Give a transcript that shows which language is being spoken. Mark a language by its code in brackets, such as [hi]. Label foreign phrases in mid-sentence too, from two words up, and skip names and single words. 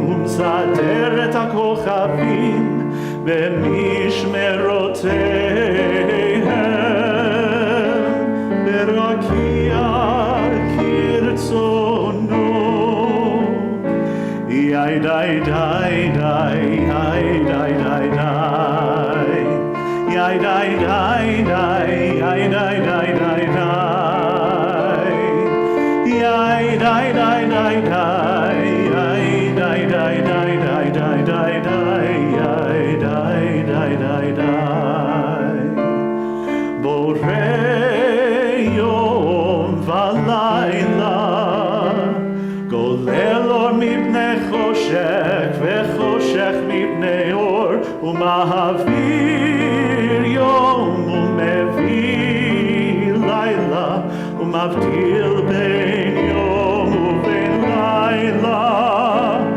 [he] תסדר את הכוכבים במשמרותיהם, ברקיע כרצונו. יאי די די די, יאי די די די, יאי די די די, יאי די די די די, יאי די די די די, יאי די די די די די די די, יאי די די די די. בורא יום ולילה, גולל אור מפני חושך וחושך מפני אור, ומעביר יום ומביא לילה, ומבדיל בין יום ובין לילה.